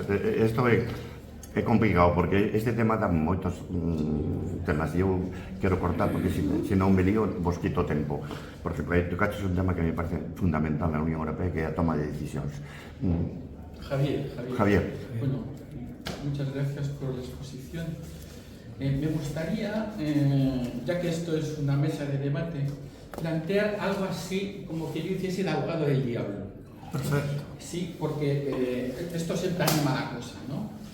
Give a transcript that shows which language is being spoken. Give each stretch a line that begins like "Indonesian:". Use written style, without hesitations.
Galician: Isto é complicado, porque este tema dá moitos temas e eu quero cortar, porque se non me lío, vos quito tempo. Porque tocaches un tema que me parece fundamental na Unión Europea, que é a toma de decisións. Javier. Javier.
Spanish: Bueno, Muchas gracias por la exposición. Me gustaría, ya que esto es una mesa de debate, plantear algo así como que yo hiciese el abogado del diablo. Perfecto. Sí, porque esto siempre anima la cosa, ¿no?